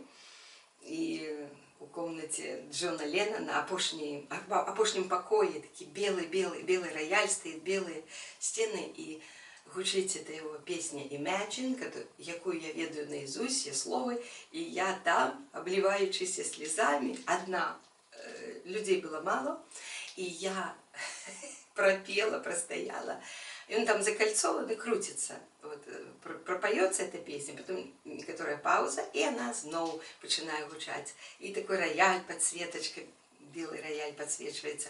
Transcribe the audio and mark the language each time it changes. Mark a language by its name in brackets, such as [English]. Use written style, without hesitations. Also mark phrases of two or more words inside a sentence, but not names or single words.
[Belarusian] І у комнаце Джона Леннона на апошнім пакоі такі белы раяль, стаіць белыя сцены, і гучыць эта яго песня Imagine, якую я ведаю наизусть, все словы, і я там, [Russian] обливаючыся слезами, одна, людей было мало, [Belarusian] і я пропела, простояла. [Russian] И он там закольцован и крутится. Вот, пропоется эта песня, потом некоторая пауза, и она снова начинает гучать. И такой рояль, подсветочка, белый рояль подсвечивается.